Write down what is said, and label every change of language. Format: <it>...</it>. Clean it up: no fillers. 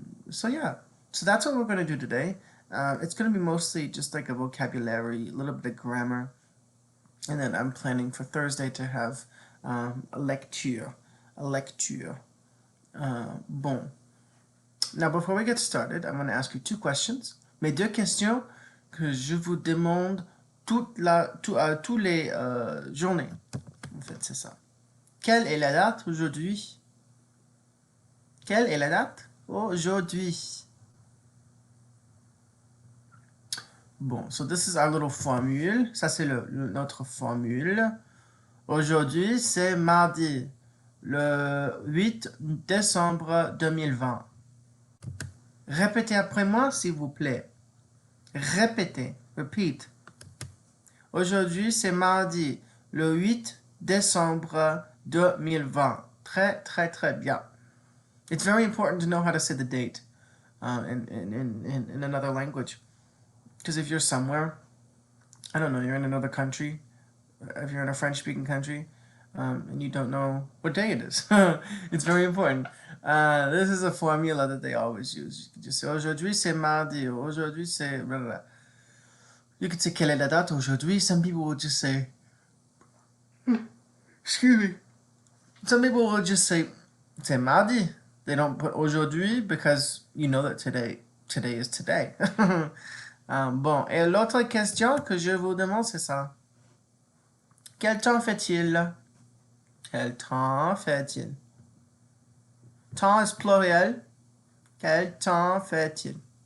<en>So yeah, so that's what we're going to do today. It's going to be mostly just like a vocabulary, a little bit of grammar, and then I'm planning for Thursday to have a lecture. A lecture. Bon. Now, before we get started, I'm going to ask you two questions.</en> <fr>Mes deux questions que je vous demande tous les journées. En fait, c'est ça. Quelle est la date aujourd'hui? Quelle est la date aujourd'hui?</fr> <en>Bon, so this is our little formule.</en> <fr>Ça, c'est notre formule. Aujourd'hui, c'est mardi, le 8 décembre 2020. Répétez après moi, s'il vous plaît. Répétez.</fr> <en>Repeat.</en> <fr>Aujourd'hui, c'est mardi, le 8 décembre 2020. Très, très, très bien.</fr> <en>It's very important to know how to say the date in another language. Because if you're somewhere, I don't know, you're in another country, if you're in a French-speaking country, and you don't know what day it is. It's very important. This is a formula that they always use. You can just say,</en> <fr>aujourd'hui c'est mardi, aujourd'hui c'est...</fr> <en>You could say,</en> <fr>quelle est la date aujourd'hui?</fr> <en>Some people will just say, excuse me. Some people will just say,</en> <fr>c'est mardi.</fr> <en>They don't put aujourd'hui because you know that today is today.</en> <fr>Bon, et l'autre question que je vous demande, c'est ça. Quel temps fait-il? Quel temps fait-il? Temps est pluriel. Quel temps fait-il?</fr>